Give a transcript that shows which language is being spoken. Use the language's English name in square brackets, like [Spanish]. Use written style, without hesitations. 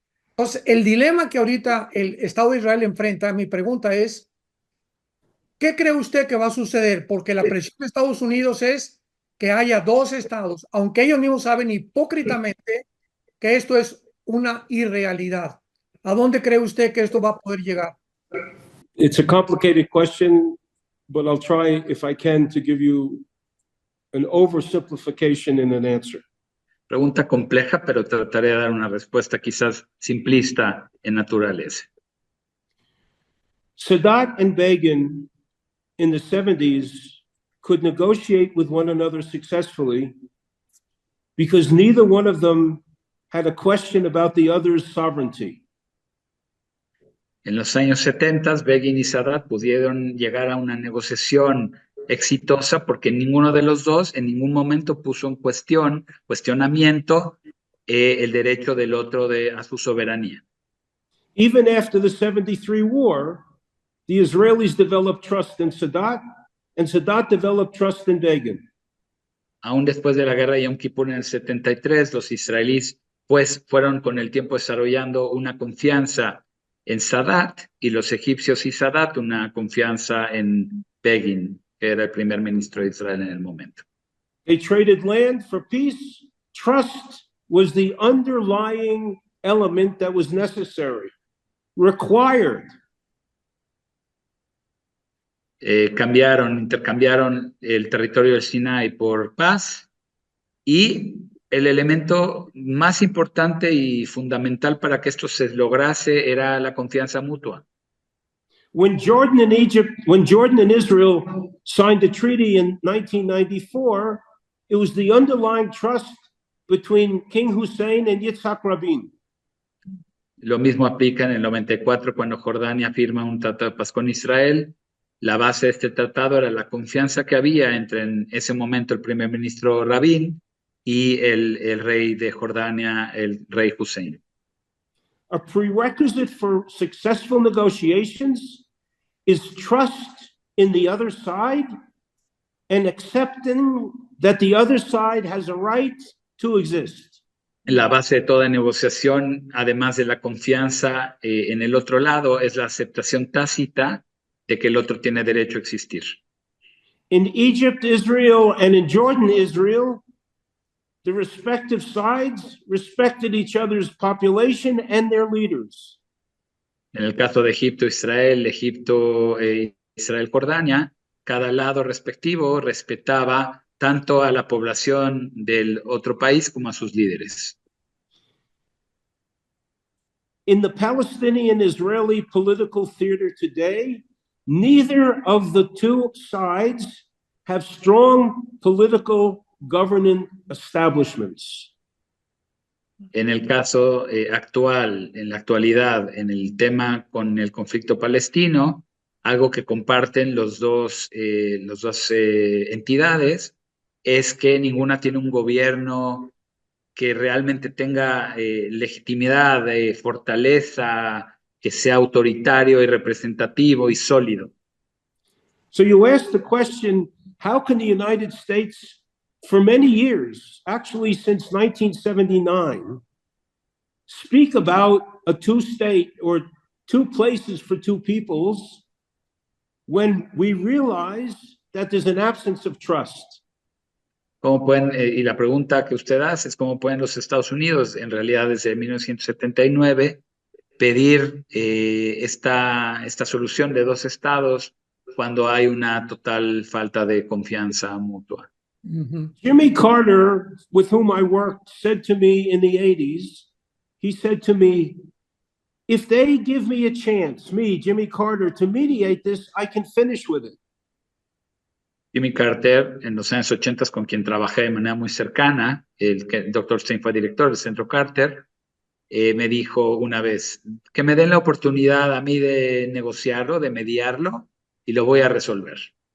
[Spanish] Entonces, el dilema que ahorita el Estado de Israel enfrenta, mi pregunta es, ¿qué cree usted que va a suceder? Porque la presión de Estados Unidos es que haya dos estados, aunque ellos mismos saben hipócritamente que esto es una irrealidad. ¿A dónde cree usted que esto va a poder llegar? [English] It's a complicated question, but I'll try, if I can, to give you an oversimplification in an answer. [Spanish] Pregunta compleja, pero trataré de dar una respuesta quizás simplista en naturaleza. [English] Sadat and Begin in the 70s could negotiate with one another successfully because neither one of them had a question about the other's sovereignty. [Spanish] En los años 70, Begin y Sadat pudieron llegar a una negociación exitosa porque ninguno de los dos en ningún momento puso en cuestionamiento el derecho del otro a su soberanía. [English] Even after the 73 war, the Israelis developed trust in Sadat, and Sadat developed trust in Begin. [Spanish] Aún después de la guerra de Yom Kippur en el 73, los israelíes pues fueron con el tiempo desarrollando una confianza en Sadat, y los egipcios y Sadat una confianza en Begin, que era el primer ministro de Israel en el momento. [English] They traded land for peace. Trust was the underlying element that was necessary, required. [Spanish] Intercambiaron el territorio del Sinai por paz, y el elemento más importante y fundamental para que esto se lograse era la confianza mutua. [English] When Jordan and Israel signed a treaty in 1994, it was the underlying trust between King Hussein and Yitzhak Rabin. [Spanish] Lo mismo aplica en el 94 cuando Jordania firma un tratado de paz con Israel. La base de este tratado era la confianza que había entre en ese momento el primer ministro Rabin y el rey de Jordania, el rey Hussein. [English] A prerequisite for successful negotiations is trust in the other side and accepting that the other side has a right to exist. [Spanish] La base de toda negociación, además de la confianza en el otro lado, es la aceptación tácita de que el otro tiene derecho a existir. [English] In Egypt, Israel, and in Jordan, Israel, the respective sides respected each other's population and their leaders. [Spanish] En el caso de Egipto, Israel, Israel, Jordania, cada lado respectivo respetaba tanto a la población del otro país como a sus líderes. [English] In the Palestinian-Israeli political theater today, neither of the two sides have strong political governing establishments. [Spanish] En el caso actual, en la actualidad, en el tema con el conflicto palestino, algo que comparten los dos entidades es que ninguna tiene un gobierno que realmente tenga legitimidad, fortaleza, que sea autoritario y representativo y sólido. [English] So you ask the question, how can the United States, for many years, actually since 1979, speak about a two-state or two places for two peoples when we realize that there's an absence of trust? [Spanish] ¿Cómo pueden, y la pregunta que usted hace es cómo pueden los Estados Unidos, en realidad desde 1979, pedir esta solución de dos estados cuando hay una total falta de confianza mutua? [English] Jimmy Carter, with whom I worked, said to me in the 80s, he said to me, if they give me a chance, me, Jimmy Carter, to mediate this, I can finish with it. [Spanish] Jimmy Carter, en los años 80, con quien trabajé de manera muy cercana, el Dr. Stein fue director del Centro Carter, me dijo una vez, que me den la oportunidad a mí de negociarlo, de mediarlo, y lo voy a resolver.